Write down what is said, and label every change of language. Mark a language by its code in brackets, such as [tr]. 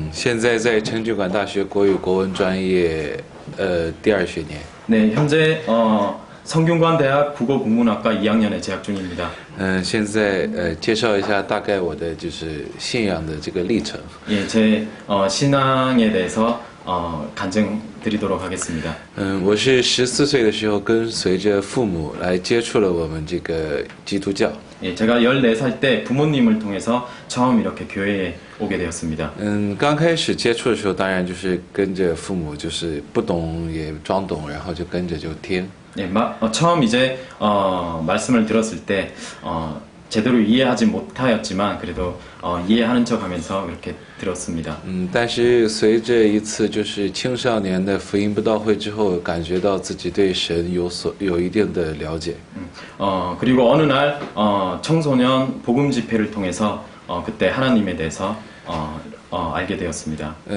[zh] 现在在成均馆大学国语国文专业第2学年。 [ko] 네, 현재 성균관 대학 국어국문학과 2학년에 재학 중입니다. [zh] 现在介绍一下大概我的就是信仰的这个历程。 [ko] 예, 제 신앙에 대해서 간증 드리도록 하겠습니다. [zh] 我是14岁的时候跟随着父母来接触了我们这个基督教。 [ko] 예, 제가 14살 때 부모님을 통해서 처음 이렇게 교회에 오게 되었습니다. [zh] 刚开始接触的时候，当然就是跟着父母，就是不懂也装懂，然后就跟着就听。 [ko] 예, 처음 이제 말씀을 들었을 때 제대로 이해하지 못하였지만 그래도 이해하는 척하면서 이렇게 들었습니다. [zh] 但是随着一次就是青少年的福音布道会之后，感觉到自己对神有一定的了解。 [ko] 그리고 어느 날 청소년 복음 집회를 통해서 그때 하나님에 대해서 알게 되었습니다.